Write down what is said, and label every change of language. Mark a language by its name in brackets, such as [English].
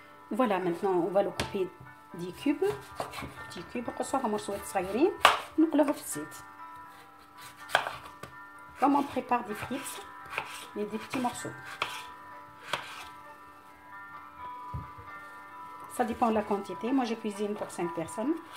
[French] Voilà, maintenant on va le couper des cubes. Petits cubes [Arabic] نقصوها مرصوات صغيرين ونقلوها في الزيت. [French] Comme on prépare des frites, mais des petits morceaux. Ça dépend de la quantité. Moi, je cuisine pour 5 personnes.